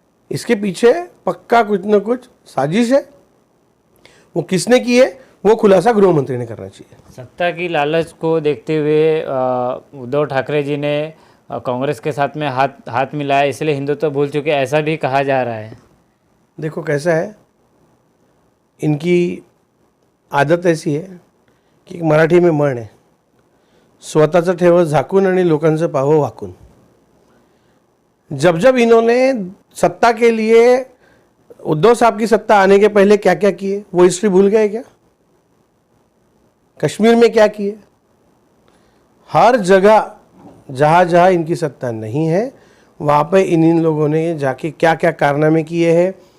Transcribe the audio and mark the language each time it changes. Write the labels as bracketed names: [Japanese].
[Hindi] इसके पीछे पक्का कुछ न कुछ साजिश है। वो किसने की है वो खुलासा गृह मंत्री ने करना चाहिए। सत्ता की लालच को देखते हुए उद्धव ठाकरे जी ने कांग्रेस के साथ में हाथ मिलाया, इसलिए हिंदुत्व भूल चुके, ऐसा भी कहा जा रहा है। देखो कैसा है, इनकी आदत ऐसी है की मराठी में [Marathi] म्हण आहे, स्वतःचं ठेवं झाकून आणि लोकांचं पाहावं वाकून. [Hindi] जब जब इन्होंने सत्ता के लिए, उद्धव साहब की सत्ता आने के पहले क्या क्या किए वो हिस्ट्री भूल गए क्या? कश्मीर में क्या किए? हर जगह जहाँ जहाँ इनकी सत्ता नहीं है वहाँ पे इन लोगों ने जाके क्या क्या कारनामे किए हैं.